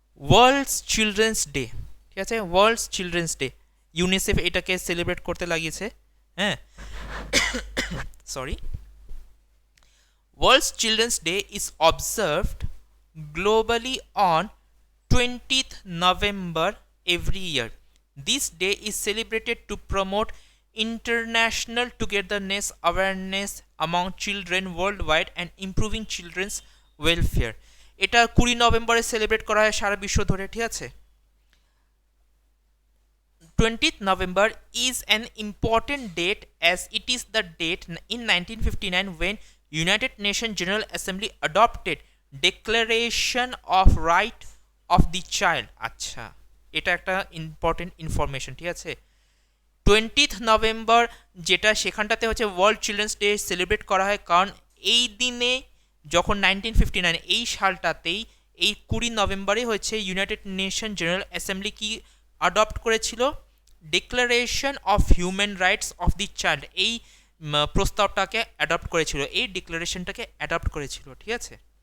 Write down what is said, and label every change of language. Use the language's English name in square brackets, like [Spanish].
[Bangla] World's children's day, ঠিক আছে, world's children's day, UNICEF এটাকে সেলিব্রেট করতে লাগিয়েছে, হ্যাঁ। Sorry. [English] World's children's day is observed globally on 20th November every year. This day is celebrated to promote international togetherness, awareness among children worldwide and improving children's welfare. [Bangla] এটা 20 নভেম্বরে celebrate করা হয় সারা বিশ্ব ধরে, ঠিক আছে। [English] 20th November is an important date as it is the date in 1959 when United Nations General Assembly adopted Declaration of Right of the Child. [Bangla] আচ্ছা, এটা একটা ইম্পর্টেন্ট ইনফরমেশন, ঠিক আছে। 20th নভেম্বর যেটা, সেখানটাতে হচ্ছে ওয়ার্ল্ড চিলড্রেন্স ডে সেলিব্রেট করা হয়, কারণ এই দিনে যখন 1959 এই সালটাতেই এই 20 নভেম্বরে হচ্ছে ইউনাইটেড নেশন জেনারেল অ্যাসেম্বলি কি অ্যাডপ্ট করেছিল, declaration of human rights of the child, এই প্রস্তাবটাকে অ্যাডপ্ট করেছিল, এই ডিক্লারেশনটাকে অ্যাডপ্ট করেছিল, ঠিক আছে।